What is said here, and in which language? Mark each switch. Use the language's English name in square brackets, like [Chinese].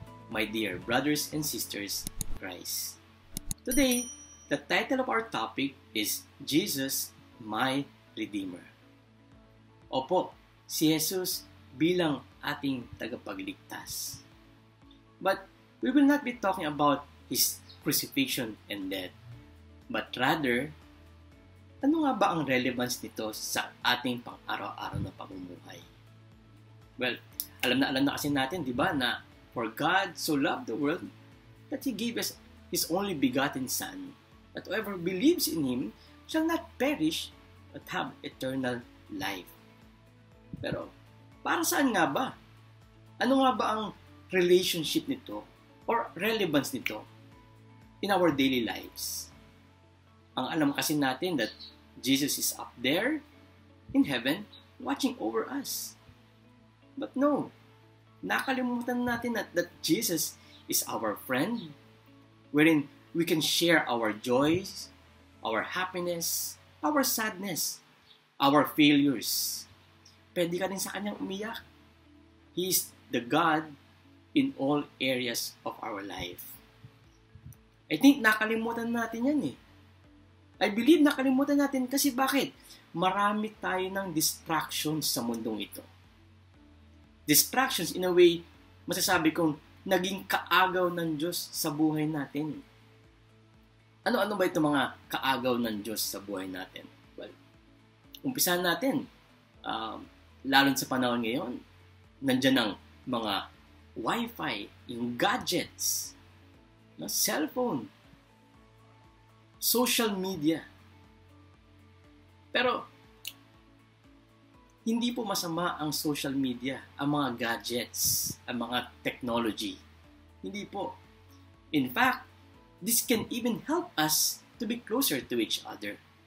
[English] my dear brothers and sisters in Christ. Today, the title of our topic is Jesus, my Redeemer. [Filipino] Opo, si Jesus bilang ating tagapagligtas. [English] But we will not be talking about His crucifixion and death. But rather, [Filipino] ano nga ba ang relevance nito sa ating pang-araw-araw na pamumuhay? [English] Well, [Filipino] alam na kasi natin, di ba, na [English] for God so loved the world that He gave us His only begotten Son, that whoever believes in Him shall not perish but have eternal life. [Filipino] Pero, para saan nga ba? Ano nga ba ang relationship nito or relevance nito [English] in our daily lives? [Filipino] Ang alam kasi natin [English] that Jesus is up there in heaven watching over us. But no, [Filipino] nakalimutan natin [English] that Jesus is our friend, wherein we can share our joys, our happiness, our sadness, our failures. [Filipino] Pwede ka rin sa Kanyang umiyak. [English] He is the God in all areas of our life. I think [Filipino] nakalimutan natin yan eh. [English] I believe [Filipino] nakalimutan natin kasi bakit? Marami tayo ng distractions sa mundong ito. [English] Distractions in a way, [Filipino] masasabi kong naging kaagaw ng Diyos sa buhay natin. Ano-ano ba ito mga kaagaw ng Diyos sa buhay natin? Well, umpisahan natin. Lalo sa panahon ngayon, nandiyan ang mga Wi-Fi, yung gadgets, cellphone, social media. Pero, hindi po masama ang social media, ang mga gadgets, ang mga technology. Hindi po. [English] In fact, this can even help us to be closer to each other.